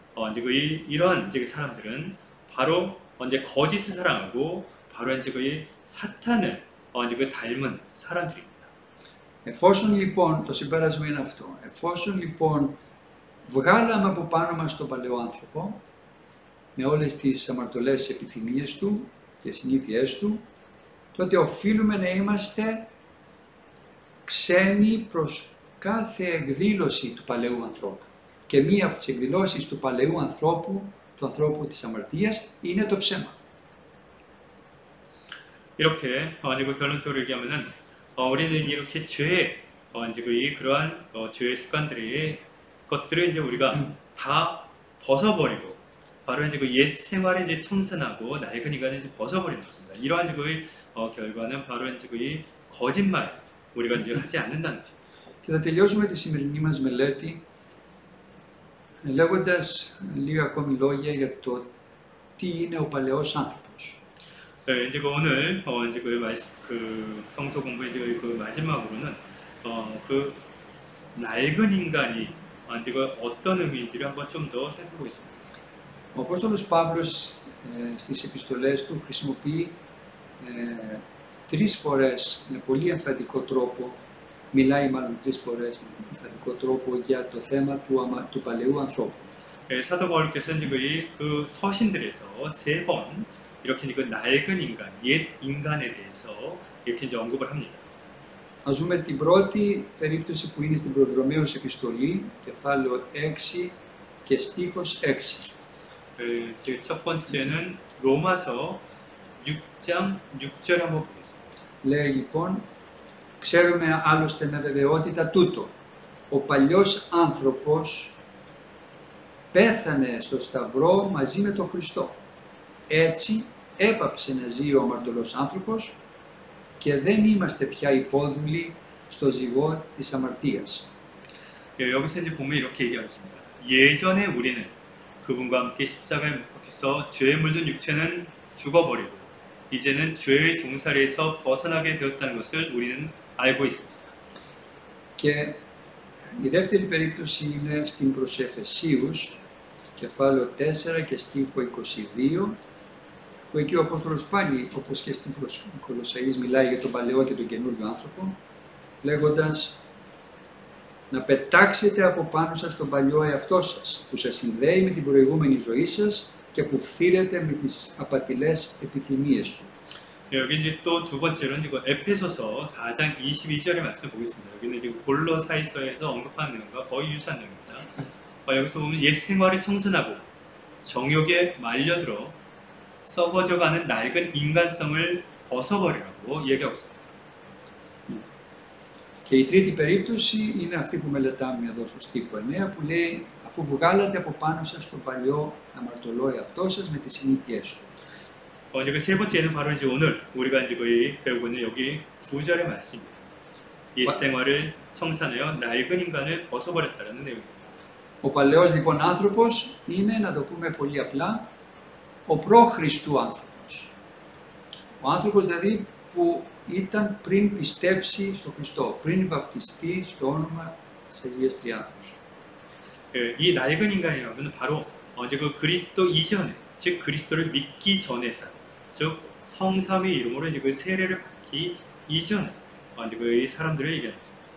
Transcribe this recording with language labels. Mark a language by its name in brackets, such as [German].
[Korean] 이제 그 이러한 이제 그 사람들은 바로 이제 거짓을 사랑하고 바로 이제 그 사탄을 이제 그 닮은 사람들입니다. [Greek] Εφόσον λοιπόν, το συμπέρασμα είναι αυτό, εφόσον λοιπόν βγάλαμε από πάνω μας τον παλαιό άνθρωπο, με όλες τις αμαρτωλές επιθυμίες του και συνήθειές του, τότε οφείλουμε να είμαστε ξένοι προς κάθε εκδήλωση του παλαιού ανθρώπου. Και μία από τις εκδηλώσεις του παλαιού ανθρώπου, του ανθρώπου της αμαρτίας, είναι το ψέμα. [Korean] 이렇게 이제 그 결론적으로 얘기하면은 우리는 이렇게 죄의 이제 그러한 죄의 습관들의 것들을 이제 우리가 다 벗어버리고 바로 이제 그 옛 생활에 이제 청산하고 낡은 인간을 이제 벗어버리는 것입니다. 이러한 이제 그 결과는 바로 이제 그 거짓말 우리가 이제 하지 않는다는 것입니다. [Greek] Και θα τελειώσουμε τη σημερινή μας μελέτη λέγοντας λίγα ακόμη λόγια για το τι είναι ο παλαιός άνθρωπος. [Korean] 네, 이제 그 오늘 이제 그 성서 공부 이제 그 마지막으로는 그 낡은 인간이 이제 그 어떤 의미인지를 한번 좀 더 살펴보겠습니다. [Greek] Ο Απόστολος Παύλος στις επιστολές του χρησιμοποιεί τρεις φορές με πολύ εμφαντικό τρόπο, μιλάει μάλλον τρεις φορές με εμφαντικό τρόπο για το θέμα του παλαιού ανθρώπου. [Korean] 사도 바울께서 이제 그 서신들에서 세 번 이렇게 그 낡은 인간, 옛 인간에 대해서 이렇게 이제 언급을 합니다. [Greek] Ας δούμε την πρώτη περίπτωση που είναι στην προς Ρωμαίους επιστολή, κεφάλαιο 6 και στίχος 6. [Korean] 첫 번째는 로마서 6장 6절 한번 보겠습니다. [Greek] Λέει λοιπόν, ξέρουμε άλλωστε με βεβαιότητα τούτο, ο παλιός άνθρωπος πέθανε στο σταυρό μαζί με τον Χριστό. Έτσι έπαψε να ζει ο αμαρτωλός άνθρωπος και δεν είμαστε πια υπόδουλοι στο ζυγό της αμαρτίας. [Korean] 여기서 이제 보면 이렇게 얘기하고 있습니다. 예전에 우리는 그분과 함께 십자가에 못 박혀서 죄에 물든 육체는 죽어버리고 이제는 죄의 종살이에서 벗어나게 되었다는 것을 우리는 알고 있습니다. [Greek] Και η δεύτερη περίπτωση είναι στην προς Εφεσίους, κεφάλαιο 4 και στίχο 22, που εκεί ο Απόστολος πάλι, όπως και στην προς Κολοσσαείς, μιλάει για τον παλαιό και τον καινούριο άνθρωπο, λέγοντας να πετάξετε από πάνω σας τον παλιό εαυτό σας, που σας συνδέει με την προηγούμενη ζωή σας και που φθήρεται με τις απατηλές επιθυμίες του. [Korean] 여기 이제 또 두 번째로는 지금 에페소서 4장 22절의 말씀 보겠습니다. 여기는 지금 골로사이서에서 언급하는 내용과 거의 유사한 내용입니다. 여기서 보면 옛 생활을 청산하고 정욕에 말려들어 썩어져가는 낡은 인간성을 벗어버리라고 얘기하고 있습니다. [Greek] Και η τρίτη περίπτωση είναι αυτή που μελετάμε εδώ στο στίχο 9, που λέει αφού βγάλατε από πάνω σας τον παλιό αμαρτωλό εαυτό σας με τις συνήθειές του. [Korean] 이제 그 세 번째는 바로 이제 오늘 우리가 이제 거의 배우고 있는 여기 9절의 말씀입니다. 옛 생활을 청산하여 낡은 인간을 벗어버렸다는 내용입니다. [Greek] Ο παλαιός λοιπόν άνθρωπος είναι, να το πούμε πολύ απλά, ο προ-Χριστού άνθρωπος. Ο άνθρωπος δηλαδή που ήταν πριν πιστέψει στο Χριστό, πριν βαπτιστεί στο όνομα της Αγίας Τριάδος. [Korean] 이 낡은 인간이라면 바로 이제 그 그리스도 이전에, 즉 그리스도를 믿기 전의 삶, 즉 성삼의 이름으로 이제 그 세례를 받기 이전에 이제 그 사람들을 얘기하는 거죠.